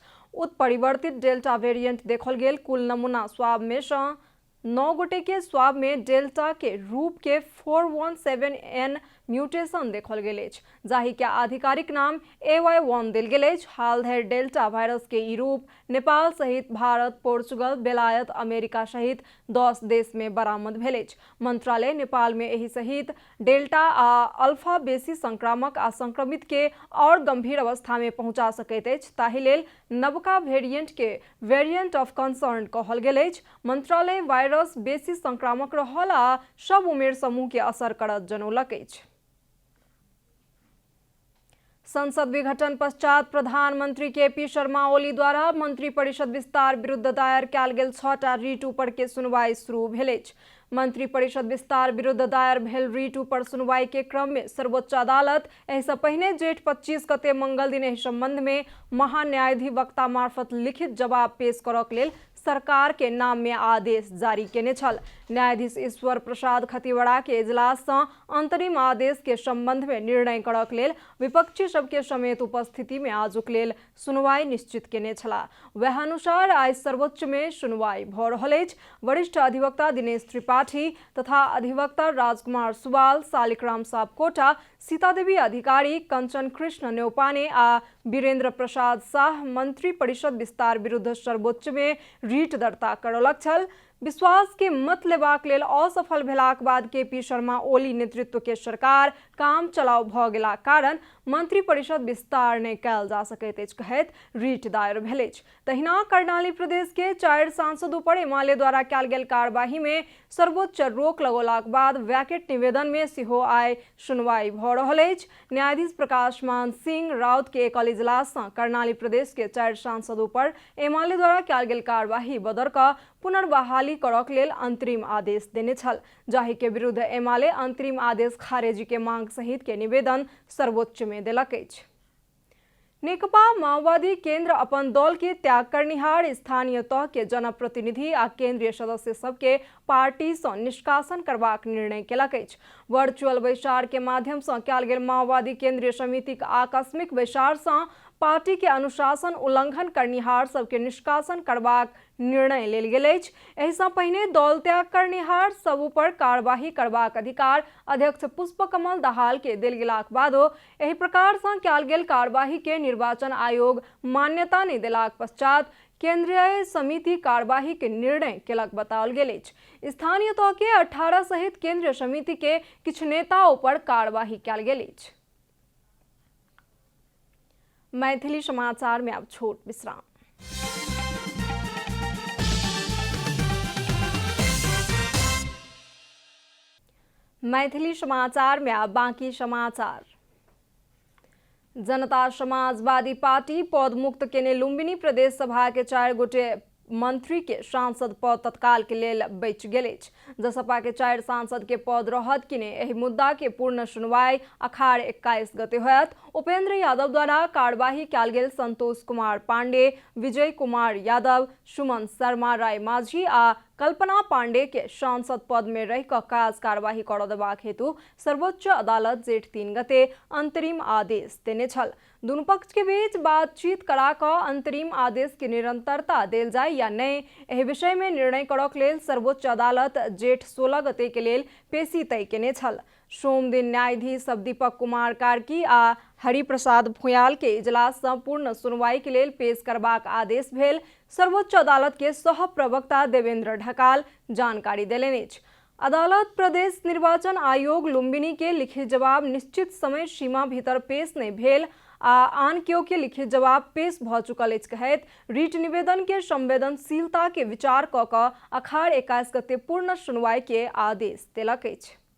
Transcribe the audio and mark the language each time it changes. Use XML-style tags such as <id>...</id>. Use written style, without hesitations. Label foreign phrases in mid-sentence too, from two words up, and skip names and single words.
<mai>उत्परिवर्तित डेल्टा वेरिएंट देखल गेल कुल नमूना स्वाब में से 9 गोटे के स्वाब में डेल्टा के रूप के 417N म्यूटेशन देखल गेल अछि, जाहि के आधिकारिक नाम AY1 देल गेल अछि। हाल धरि डेल्टा वायरस के ई रूप नेपाल सहित भारत, पोर्चुगल, बेलायत, अमेरिका सहित 10 देश में बरामद भेल अछि। मंत्रालय नेपाल में एही सहित डेल्टा आ अल्फा बेसी संक्रामक आ संक्रमित के और गंभीर अवस्था में पहुंचा सकैत अछि, ताहि लेल नवका वेरिएंट के</mai> <en>variant of concern</en> <mai>कहल गेल अछि। मंत्रालय वायरस बेसी संक्रामक रहल आ सब उमेर समूह के असर करत जनौलक अछि। संसद विघटन पश्चात प्रधानमंत्री KP शर्मा ओली द्वारा मंत्री परिषद विस्तार विरुद्ध दायर कयल गेल 6टा रीट ऊपर के सुनवाई शुरू भेल अछि। मंत्री परिषद विस्तार विरुद्ध दायर भेल रीट ऊपर सुनवाई के क्रम में सर्वोच्च अदालत एहि से पहिने जेठ 25 गते मंगल दिन एहि संबंध में महान्यायाधिवक्ता मार्फत लिखित जवाब पेश करक लेल सरकार के नाम में आदेश जारी केने छल। न्यायाधीश ईश्वर प्रसाद खतिवड़ा के इजलास से अंतरिम आदेश के संबंध में निर्णय करक लेल विपक्षी सबके समेत उपस्थिति में आजुक लेल सुनवाई निश्चित केने छला। वह अनुसार आज सर्वोच्च में सुनवाई भ रहल अछि। वरिष्ठ अधिवक्ता दिनेश त्रिपाठी तथा अधिवक्ता राजकुमार सुवाल, शालिग्राम सापकोटा, सीतादेवी अधिकारी, कंचन कृष्ण न्यौपाने आ वीरेंद्र प्रसाद शाह मंत्री परिषद विस्तार विरुद्ध सर्वोच्च में रीट दर्ता करौलक छल। विश्वास के मत लेबाक लेल असफल भेलाक बाद KP शर्मा ओली नेतृत्व के सरकार काम चलाउ भ गेला कारण मंत्री परिषद विस्तार नहीं कयल जा सकैत अछि कहैत रीट दायर भेल अछि। तहिना कर्णाली प्रदेश के 4 सांसद पर एमाले द्वारा कयल गेल कार्यवाही में सर्वोच्च रोक लगौलाक बाद वैकेट निवेदन में सेहो आइ सुनवाई भ रहल अछि। न्यायाधीश प्रकाश मान सिंह राउत के एकल इजलास से कर्णाली प्रदेश के 4 सांसद पर एमाले द्वारा कयल गेल कार्यवाही बदर क पुनर्बहाली करक लेल अंतरिम आदेश देने छल, जाहि के विरुद्ध एमाले अंतरिम आदेश खारेजी के मांग सहित के निवेदन सर्वोच्च में देलक अछि। नेकपा माओवादी केंद्र अपन दल के त्याग करनिहार स्थानीय तह के जनप्रतिनिधि आ केंद्रीय सदस्य सबके पार्टी से निष्कासन करबाक निर्णय केलक अछि। वर्चुअल बैसार के माध्यम से कयल गेल माओवादी केंद्रीय समिति के आकस्मिक बैसार से पार्टी के अनुशासन उल्लंघन करनिहार सबके निष्कासन करबाक निर्णय लेल गेल अछि। एहि सँ पहिने दल त्याग करनिहार सब पर कार्यवाही करबाक अधिकार अध्यक्ष पुष्पकमल दाहाल के देल गेलाक बादो एहि प्रकार सँ कयल गेल कार्यवाही के निर्वाचन आयोग मान्यता नहीं देलाक पश्चात केंद्रीय समिति कार्यवाही के निर्णय केलक बताओल गेल अछि। स्थानीय तह के 18 सहित केंद्रीय समिति के किछु नेताओं पर कार्यवाही कयल गेल अछि। मैथिली समाचार में अब छोट विश्राम। मैथिली समाचार में अब बाकी समाचार। जनता समाजवादी पार्टी पद मुक्त केने लुम्बिनी प्रदेश सभा के 4 गोटे मंत्री के सांसद पद तत्काल के लेल बचि गेल अछि। जसपा के 4 सांसद के पद रहत कि ने एहि मुद्दा के पूर्ण सुनवाई अखाड़ 21 गते होयत। उपेंद्र यादव द्वारा कार्यवाही कयल गेल संतोष कुमार पांडे, विजय कुमार यादव, सुमन शर्मा राय माझी आ कल्पना पांडे के सांसद पद में रह काज कार्यवाही कर देबाक हेतु सर्वोच्च अदालत जेठ 3 गते अंतरिम आदेश देने छल। दुनू पक्ष के बीच बातचीत करा कऽ अंतरिम आदेश के निरंतरता देल जाय या नहीं, एहि विषय में निर्णय करक लेल सर्वोच्च अदालत जेठ 16 गते के लेल पेशी तय केने छल। सोम दिन न्यायाधीश दीपक कुमार कार्की आ हरिप्रसाद भुयाल के इजलास सँ पूर्ण सुनवाई के लेल पेश करबाक आदेश भेल। सर्वोच्च अदालत के सह प्रवक्ता देवेंद्र ढकाल जानकारी देलनि अछि। अदालत प्रदेश निर्वाचन आयोग लुम्बिनी के लिखित जवाब निश्चित समय सीमा भीतर पेश नहीं भेल आ आन केओ के लिखित जवाब पेश भ चुकल अछि कहैत रिट निवेदन के संवेदनशीलता के विचार क कऽ अखाड़ 21 गते पूर्ण सुनवाई के आदेश देलक अछि।</mai>